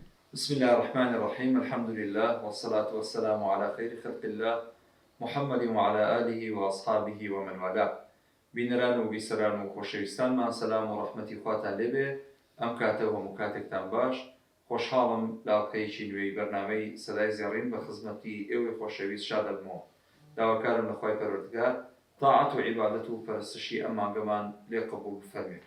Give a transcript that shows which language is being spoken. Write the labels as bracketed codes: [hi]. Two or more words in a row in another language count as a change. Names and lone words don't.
[ar] بسم الله الرحمن الرحيم. الحمد لله والصلاة والسلام على خير خلق الله محمد وعلى آله وأصحابه ومن والاه. [ckb] بینەران و بیسەران و خۆشەویستانمان سەلام و ڕەحمەتی خواتان لێبێ. ئەم کاتەوە هەموو کاتێکتان باش. خۆشحاڵم لە ئەڵقەیەکی نوێی بەرنامەی سەدای زێڕین بە خزمەتی ئێوەی خۆشەویست شاد دەبمەوە. داواکارم لە خوای پەروەردگار تاعەت و عیبادەت و پەرستشی ئەم مانگەمان لێ قبوڵ بفەرمێت.